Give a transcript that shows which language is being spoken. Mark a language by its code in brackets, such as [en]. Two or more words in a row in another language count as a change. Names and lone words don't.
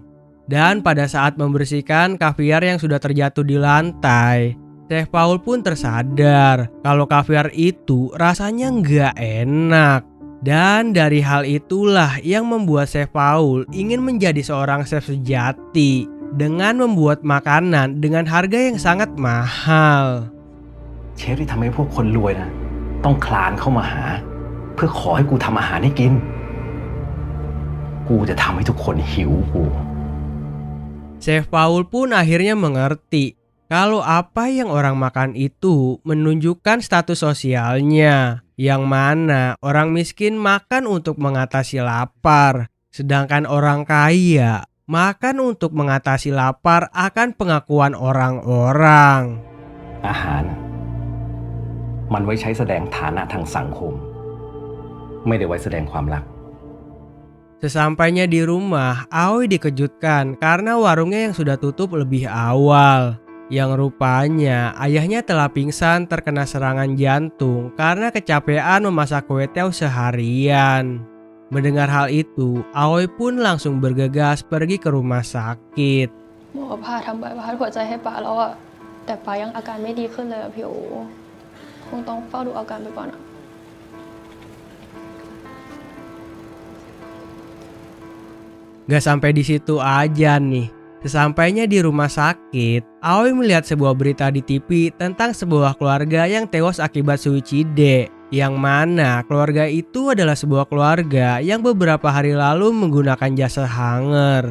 [id] Dan pada saat membersihkan kaviar yang sudah terjatuh di lantai, Chef Paul pun tersadar kalau kaviar itu rasanya nggak enak. Dan dari hal itulah yang membuat Chef Paul ingin menjadi seorang chef sejati dengan membuat makanan dengan harga yang sangat mahal. [th] เชฟที่ทำให้พวกคนรวยนะต้องคลานเข้ามาหา เพื่อขอให้กูทำอาหารให้กิน กูจะทำให้ทุกคนหิวกู [id] Chef Paul pun akhirnya mengerti kalau apa yang orang makan itu menunjukkan status sosialnya, yang mana orang miskin makan untuk mengatasi lapar, sedangkan orang kaya makan untuk mengatasi lapar akan pengakuan orang-orang. [th] อาหารมันไว้ใช้แสดงฐานะทางสังคม ไม่ได้ไว้แสดงความรัก [id] Sesampainya di rumah, Aoi dikejutkan karena warungnya yang sudah tutup lebih awal. Yang rupanya ayahnya telah pingsan terkena serangan jantung karena kecapean memasak kue teo seharian. Mendengar hal itu, Aoi pun langsung bergegas pergi ke rumah sakit. [th] หมอผ่าทำใบพัดหัวใจให้ป้าแล้วอะแต่ป้ายังอาการไม่ดีขึ้นเลยอะพี่โอคงต้องเฝ้าดูอาการไปก่อนอะ [id] Gak sampai di situ aja nih. Sesampainya di rumah sakit, Aoi melihat sebuah berita di TV tentang sebuah keluarga yang tewas akibat suicide. Yang mana keluarga itu adalah sebuah keluarga yang beberapa hari lalu menggunakan jasa hanger.